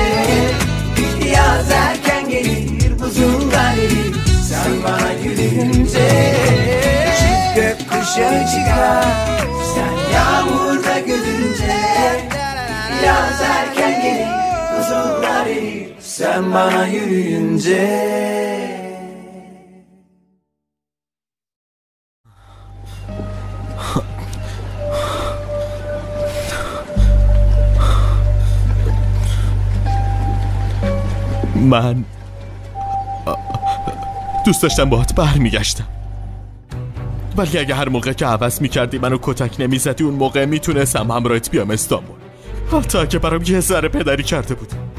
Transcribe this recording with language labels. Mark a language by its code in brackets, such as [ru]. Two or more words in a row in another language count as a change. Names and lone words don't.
[tr] Yaz erken gelir buzullar erir sen bana yürüyünce. Çift gökkuşağı çıkar sen yağmurda gülünce. Yaz erken gelir buzullar erir sen bana yürüyünce. [fa] من دوست داشتم باهات برمیگشتم، ولی اگه هر موقع که عوض میکردی منو کتک نمیزدی اون موقع میتونستم همراهت بیام استانبول، حتی اگه برام یه ذره پدری کرده بود.